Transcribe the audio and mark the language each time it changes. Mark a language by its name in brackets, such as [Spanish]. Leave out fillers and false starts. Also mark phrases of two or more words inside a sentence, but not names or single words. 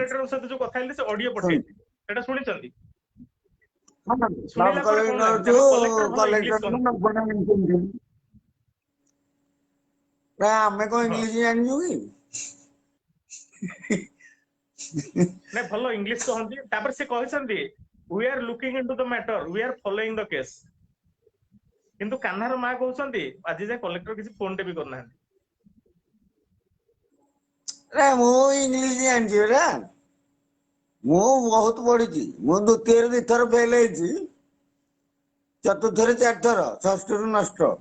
[Odia] କଲେକ୍ଟରଙ୍କ ସହିତ ଯୋଉ କଥା ହେଇଥିଲି ସେ ଅଡିଓ ପଠେଇଥିଲି ସେଟା ଶୁଣିଛନ୍ତି? ସବ ଶୁଣିଲା ପରେ କଣ ଲାଗୁଛି? କଲେକ୍ଟରଠୁ ଆମ କଲେକ୍ଟର ଭଲ ଇଂଲିଶ କଲେକ୍ଟର କହନ୍ତି। ନା ଆମେ କଣ ହଁ ଇଂଲିଶ ଜାଣିଛୁ କି? ନାଇଁ ଭଲ ଇଂଲିଶ କହନ୍ତି। ତାପରେ ସେ କହିଛନ୍ତି [English] we are looking into the matter, we are following the case। [Odia] କିନ୍ତୁ କାହ୍ନାର ମା କହୁଛନ୍ତି ଆଜି ଯାଏ କଲେକ୍ଟର କିଛି ଫୋନ ଟେ ବି କରିନାହାନ୍ତି। ମୁଁ ଇଂଲିଶ ଜାଣିଛି ପରା। ମୁଁ ବହୁତ ପଢିଛି। ମୁଁ ଦ୍ୱିତୀୟରେ 2 ଥର ଫେଲ ହେଇଛି, ଚତୁର୍ଥରେ 4 ଥର, ଷଷ୍ଠରୁ ନଷ୍ଟ।